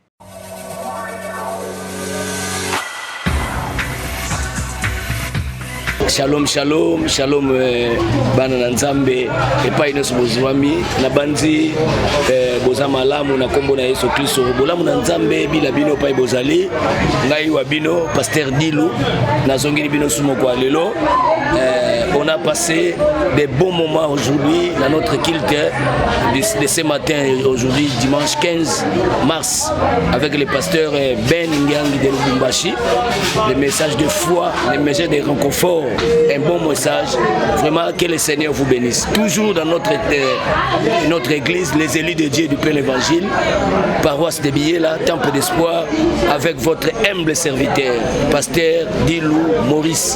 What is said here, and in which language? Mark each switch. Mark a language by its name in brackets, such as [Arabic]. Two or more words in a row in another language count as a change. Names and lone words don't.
[Lingala] Shalom shalom shalom bana na nzambe epai nyonso bozwami na banzi boza malamu na kombo na Yesu Kristo bolamu na nzambe bila bino epai bozali ngai wa bino Pasteur Dilu nazongeli bino sumo kwa lelo. [French] On a passé des bons moments aujourd'hui dans notre culte de ce matin, aujourd'hui dimanche 15 mars, avec le pasteur Ben Ngangi de Lubumbashi. Le message de foi, le message de réconfort, un bon message. Vraiment que le Seigneur vous bénisse. Toujours dans notre église, les élus de Dieu du plein évangile, paroisse de Biela, temple d'espoir, avec votre humble serviteur, Pasteur Dilu Maurice.